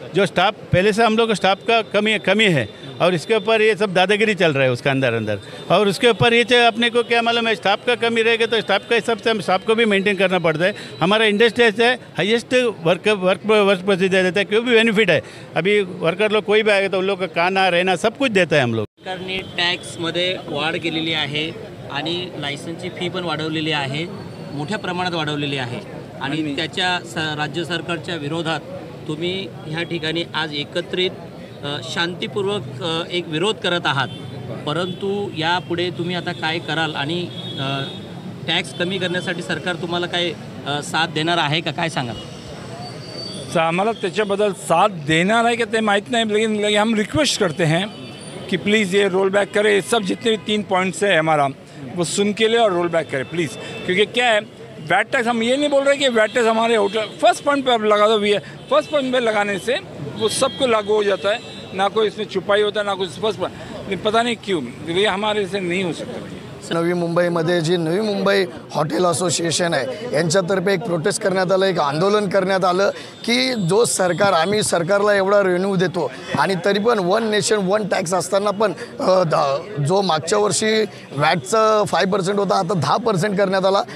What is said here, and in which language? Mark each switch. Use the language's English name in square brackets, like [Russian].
[Hindi] जो स्टाफ पहले से हम लोग को स्टाफ का कमी है और इसके ऊपर ये सब दादागिरी चल रहा है उसका अंदर। और उसके ऊपर ये अपने को क्या मालूम है, स्टाफ का कमी रहेगा तो स्टाफ का हिसाब से हम स्टाफ को भी मेंटेन करना पड़ता है। हमारा इंडस्ट्री से हाईएस्ट वर्क प्रोसीजर देता है, क्यों भी बेनिफिट है। अभी वर्कर लोग कोई भी आएगा तो उन लोग का खाना रहना सब कुछ देता है हम लोग। [Marathi] सरकारने टॅक्समध्ये वाढ केलेली आहे आणि लायसन्सची फी पण वाढवलेली आहे, मोठ्या प्रमाणात वाढवलेली आहे आणि त्याच्या राज्य सरकारच्या विरोधात तुम्ही ह्या ठिकाणी आज एकत्रित शांतीपूर्वक एक विरोध करत आहात। परंतु यापुढे तुम्ही आता काय कराल आणि टॅक्स कमी करण्यासाठी सरकार तुम्हाला काय साथ देणार आहे का, काय सांगाल? [Hindi] हमारा त्याच्याबद्दल साथ देना है कि ते माहित नहीं, लेकिन हम रिक्वेस्ट करते हैं कि प्लीज़ ये रोल बैक करें। सब जितने भी 3 पॉइंट्स है हमारा वो सुन के ले और रोल बैक करें प्लीज़। क्योंकि क्या है वैट टैक्स, हम ये नहीं बोल रहे कि वैट टैक्स हमारे होटल फर्स्ट पॉइंट पे आप लगा दो, फर्स्ट पॉइंट पे लगाने से वो सबको लागू हो जाता है, ना कोई इसमें छुपाई होता है ना कुछ फर्स्ट पॉइंट। पता नहीं क्यों ये हमारे से नहीं हो सकता। [Marathi] नवी मुंबईमध्ये जी नवी मुंबई हॉटेल असोसिएशन आहे यांच्यातर्फे एक प्रोटेस्ट करण्यात आलं, एक आंदोलन करण्यात आलं की जो सरकार, आम्ही सरकारला एवढा रेव्हेन्यू देतो आणि तरी पण 1 नेशन 1 टॅक्स असताना पण जो मागच्या वर्षी वॅटचा 5% होता आता 10% करण्यात आला।